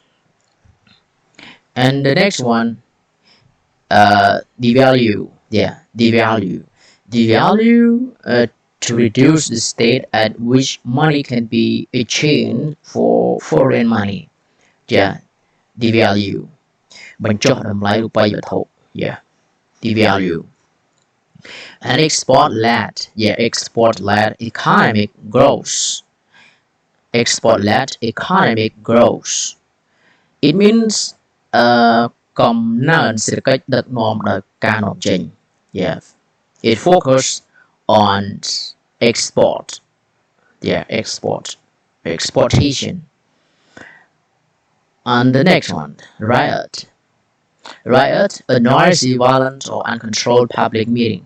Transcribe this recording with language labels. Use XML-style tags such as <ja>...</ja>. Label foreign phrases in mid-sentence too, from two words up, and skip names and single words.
<en>And the next one, devalue. Yeah, devalue to reduce the state at which money can be exchanged for foreign money. Yeah, devalue.</en> <km>បញ្ចុះតម្លៃរូបិយវត្ថុ</km> <en>Yeah, devalue. And export-led economic growth. Export-led economic growth. It means</en> <km>កំណើនសេដ្ឋកិច្ចដឹកនាំដោយការនាំចេញ Yeah.</km> <en>It focus on export. Yeah, exportation. And the next one, riot. Riot, a noisy, violent, or uncontrolled public meeting.</en>